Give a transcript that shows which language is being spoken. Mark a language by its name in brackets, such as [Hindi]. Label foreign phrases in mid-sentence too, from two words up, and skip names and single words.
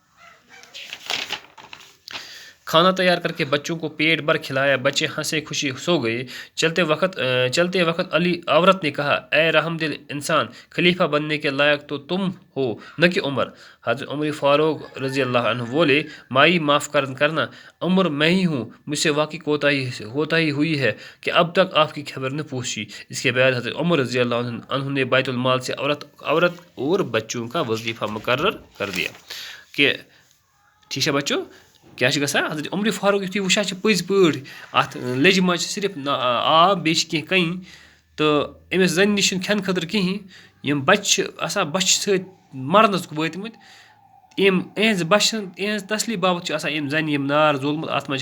[Urdu] کھانا تیار کر کے بچوں کو پیٹ بھر کھلایا بچے ہنسے خوشی سو گئے چلتے وقت عورت نے کہا اے رحم دل انسان خلیفہ بننے کے لائق تو تم ہو نہ کہ عمر حضرت عمر فاروق رضی اللہ عنہ بولے مائی معاف کرنا عمر میں ہی ہوں مجھ سے واقعی کوتاہی ہوئی ہے کہ اب تک آپ کی خبر نہ پوچھی اس کے بعد حضرت عمر رضی اللہ عنہ نے بیت المال سے عورت اور بچوں کا وظیفہ مقرر کر دیا کہ ٹھیک ہے بچوں [Kashmiri] کیا گژھان حضرت عمر فاروق یُتھُے وٕچھان پٔزۍ پٲٹھۍ اَتھ لیٚجہِ منٛز چھِ صرف آب بیٚیہِ چھِ کینٛہہ کَنہِ تہٕ أمِس زَنہِ نِش چھِنہٕ کھٮ۪نہٕ خٲطرٕ کِہیٖنۍ یِم بَچہِ چھِ آسان بَچہِ سۭتۍ مَرنَس وٲتۍمٕتۍ یِہٕنٛزِ بَچہِ یِہٕنٛز تسلی باپتھ چھُ آسان أمۍ زَنہِ یِم نار زولمُت اَتھ منٛز چھِ